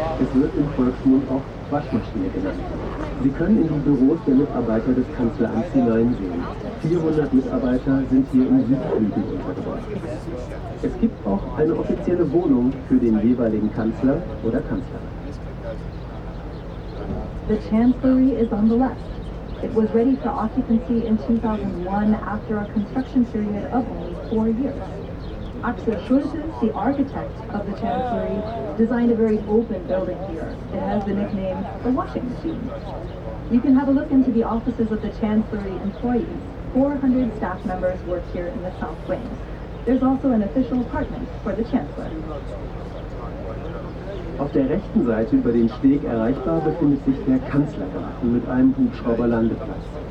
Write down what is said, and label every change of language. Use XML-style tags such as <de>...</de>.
<de>Es wird im Volksmund auch Waschmaschine genannt. Sie können in die Büros der Mitarbeiter des Kanzleramts hineinsehen. 400 Mitarbeiter sind hier im Südflügel untergebracht. Es gibt auch eine offizielle Wohnung für den jeweiligen Kanzler oder Kanzlerin.</de> <en>The Chancellery is on the left. It was ready for occupancy in 2001 after a construction period of only 4 years. Axel Schultes, the architect of the Chancellery, designed a very open building here. It has the nickname the washing machine. You can have a look into the offices of the Chancellery employees. 400 staff members work here in the South Wing. There's also an official apartment for the Chancellor.</en> <de>Auf der rechten Seite über den Steg erreichbar befindet sich der Kanzlergarten mit einem Hubschrauberlandeplatz.</de>